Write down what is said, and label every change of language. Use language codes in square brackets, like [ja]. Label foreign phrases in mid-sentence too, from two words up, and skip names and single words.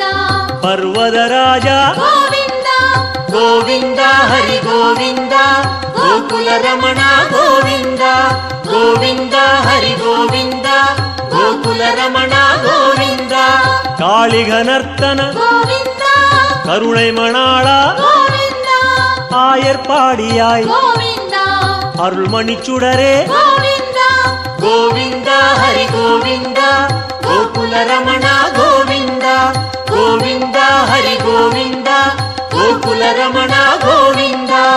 [kn] ಪರ್ವದ ರಾಜ ಗೋವಿಂದ. ಗೋವಿಂದ ಹರಿ ಗೋವಿಂದ ಗೋಕುಲ ರಮಣ ಗೋವಿಂದ ಗೋವಿಂದ ಹರಿ ಗೋವಿಂದ ಗೋಕುಲ ರಮಣ ಗೋವಿಂದ. ಕಾಳಿಘನರ್ತನ ಗೋವಿಂದ [ta] கருணை மணாளா [kn] ಗೋವಿಂದ [ta] ஆயர்பாடியாய் [kn] ಗೋವಿಂದ [ta] அருள்மணிச்சுடரே [kn] ಗೋವಿಂದ. [ta] கோவிந்த ஹரி கோவிந்த கோகுல ரமண கோவிந்த கோவிந்த ஹரி கோவிந்த கோகுல ரமண கோவிந்த.